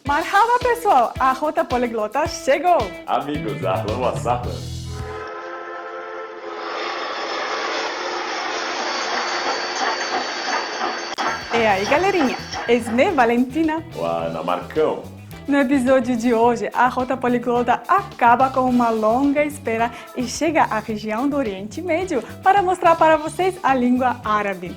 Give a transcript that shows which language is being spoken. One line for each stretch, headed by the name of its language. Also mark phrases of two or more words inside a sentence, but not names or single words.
Portuguese: Marhaba pessoal, a Rota Poliglota chegou! Amigos,
Arabic: أهلا وسهلا.
Portuguese: E aí galerinha, Esme Valentina.
Arabic: Ana Marcão.
Portuguese: No episódio de hoje, a Rota Poliglota acaba com uma longa espera e chega à região do Oriente Médio para mostrar para vocês a língua árabe.